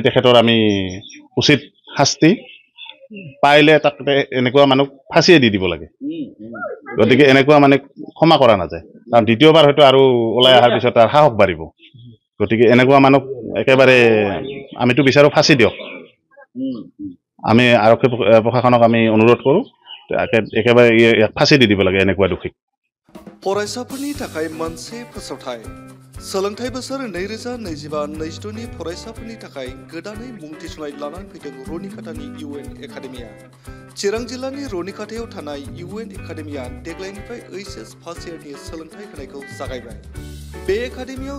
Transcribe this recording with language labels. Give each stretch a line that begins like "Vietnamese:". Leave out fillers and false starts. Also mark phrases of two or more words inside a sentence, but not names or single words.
Assamese: তেখেতৰ আমি উচিত শাস্তি পাইলে তাক এনেকুৱা মানুহ ফাঁচিয়ে দি দিব লাগে গতিকে এনেকুৱা মানে ক্ষমা কৰা নাযায় কাৰণ দ্বিতীয়বাৰ হয়তো আৰু ওলাই অহাৰ পিছত তাৰ সাহস বাঢ়িব গতিকে এনেকুৱা মানুহ একেবাৰে আমিতো বিচাৰো ফাঁচি দিয়ক আমি আৰক্ষী প্ৰশাসনক আমি অনুৰোধ কৰোঁ একেবাৰে ইয়াক ফাঁচি দি দিব লাগে এনেকুৱা দোষীক
Bodo: फरायसाफोरनि थाखाय मोनसे फोसावथाय सोलोंथाइ बोसोर 2025-26 नि फरायसाफोरनि थाखाय गोदानै मुं थिसननाय लानानै फैदों रुनिकाटानि UN एकाडेमिया चिरां जिल्लानि रुनिकाटायाव थानाय UN एकाडेमिया देग्लायनिफ्राय HS फार्स्ट इयारनि सोलोंथाइ होनायखौ जागायबाय बे एकाडेमियाव